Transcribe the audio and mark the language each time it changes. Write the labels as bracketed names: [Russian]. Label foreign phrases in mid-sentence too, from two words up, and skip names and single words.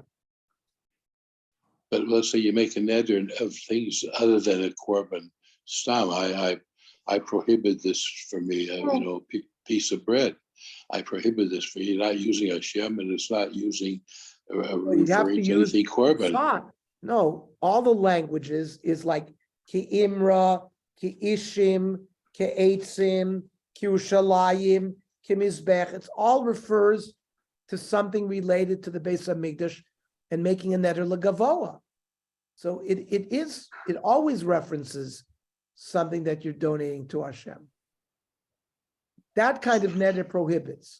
[English] But let's say you make a neder of things other than a korban. Stam, I prohibit this for me. Piece of bread. I prohibit this for you. Not using Hashem, and it's not using referring to anything korban. No, all the languages is like [Hebrew] ki imra, ki ishim, ki eitzim, ki ushalayim, ki mizbech. [English] It all refers to something related to the Beis Hamikdash and making a [Hebrew] neder legavoa. [English] So it always references something that you're donating to Hashem. That kind of neder prohibits.